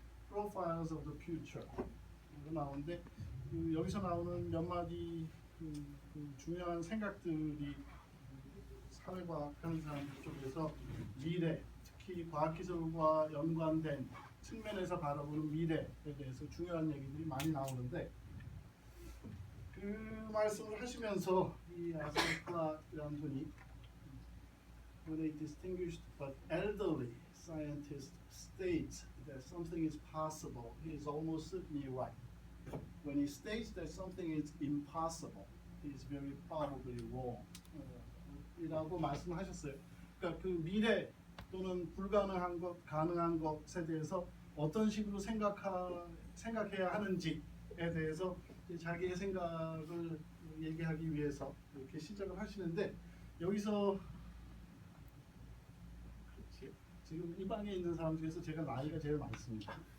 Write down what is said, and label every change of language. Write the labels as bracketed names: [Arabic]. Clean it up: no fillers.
[Korean] Profiles of the Future 나오는데 여기서 나오는 몇 마디 중요한 생각들이 사회과학 하는 사람들 쪽에서 미래, 특히 과학기술과 연관된 측면에서 바라보는 미래에 대해서 중요한 얘기들이 많이 나오는데 그 말씀을 하시면서 이 아서클 클락이라는 분이 [English] When a distinguished but elderly scientist states that something is possible, he is almost certainly right. When he states that something is impossible, he is very probably wrong. [Korean] 이라고 말씀하셨어요. 그러니까 그 미래 또는 불가능한 것, 가능한 것에 대해서 어떤 식으로 생각해야 하는지에 대해서 자기의 생각을 얘기하기 위해서 이렇게 시작을 하시는데 여기서 지금 이 방에 있는 사람 중에서 제가 나이가 제일 많습니다.